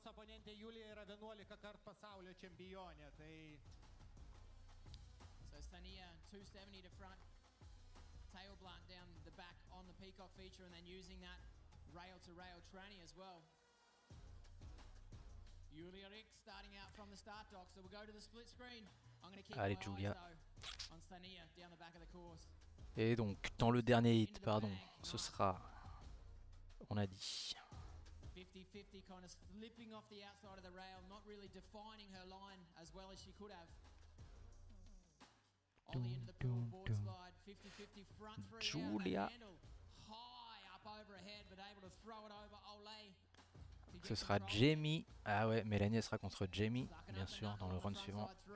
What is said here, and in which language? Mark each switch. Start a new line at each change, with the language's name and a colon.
English: So Sania 270 to front, tail blunt down the back on the Peacock feature, and then using that rail-to-rail tranny as well. Julia Rick starting out from the start dock, so we'll go to the split screen. I'm going to keep my eyes though on Sania down the back of the course.
French: Et donc dans le dernier hit, pardon, ce sera, on a dit,
English: 50 50-50, kind of slipping off the outside of the rail, not really defining her line as well as she could have. On the end of the pool, board slide, 50-50, front three Giulia. out, handle high up over her head, but able to throw it over Olay.
French: Ce sera Jamie. Ah ouais, Mélanie elle sera contre Jamie, bien sûr, dans le round suivant.